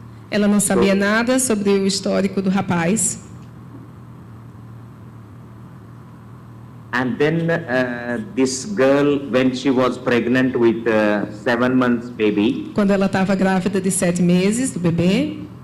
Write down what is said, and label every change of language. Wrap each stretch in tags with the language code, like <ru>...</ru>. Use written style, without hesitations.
<pt>Ela não sabia nada sobre o histórico do rapaz.</pt> <en>And then this girl, when she was pregnant with 7 months baby,</en> <pt>Quando ela estava grávida de 7 meses do bebê,</pt>